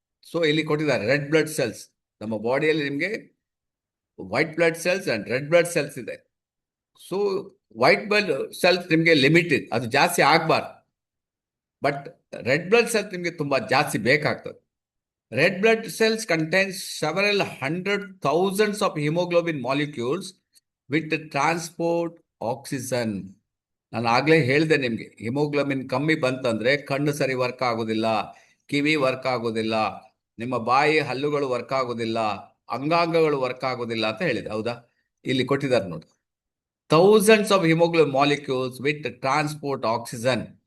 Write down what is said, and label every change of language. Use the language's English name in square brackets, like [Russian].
[Kannada] So ಇಲ್ಲಿ ಕೊಟ್ಟಿದ್ದಾರೆ red blood cells. ನಮ್ಮ ಬಾಡಿಯಲ್ಲಿ ನಿಮಗೆ white blood cells and red blood cells ಇದೆ. ಸೊ ವೈಟ್ ಬ್ಲಡ್ ಸೆಲ್ಸ್ ನಿಮಗೆ ಲಿಮಿಟೆಡ್, ಅದು ಜಾಸ್ತಿ ಆಗಬಾರ್ದು. ಬಟ್ ರೆಡ್ ಬ್ಲಡ್ ಸೆಲ್ಸ್ ನಿಮಗೆ ತುಂಬಾ ಜಾಸ್ತಿ ಬೇಕಾಗ್ತದೆ. [English] Red blood cells contains several hundred thousands of hemoglobin molecules with transport oxygen. [Kannada] ನಾನು ಆಗ್ಲೇ ಹೇಳಿದೆ ನಿಮಗೆ, ಹಿಮೋಗ್ಲೋಬಿನ್ ಕಮ್ಮಿ ಬಂತಂದ್ರೆ ಕಣ್ಣು ಸರಿ ವರ್ಕ್ ಆಗೋದಿಲ್ಲ, ಕಿವಿ ವರ್ಕ್ ಆಗೋದಿಲ್ಲ, ನಿಮ್ಮ ಬಾಯಿ ಹಲ್ಲುಗಳು ವರ್ಕ್ ಆಗೋದಿಲ್ಲ, ಅಂಗಾಂಗಗಳು ವರ್ಕ್ ಆಗೋದಿಲ್ಲ ಅಂತ ಹೇಳಿದೆ, ಹೌದಾ? ಇಲ್ಲಿ ಕೊಟ್ಟಿದ್ದಾರೆ ನೋಡಿ, [English] Thousands of hemoglobin molecules with transport oxygen.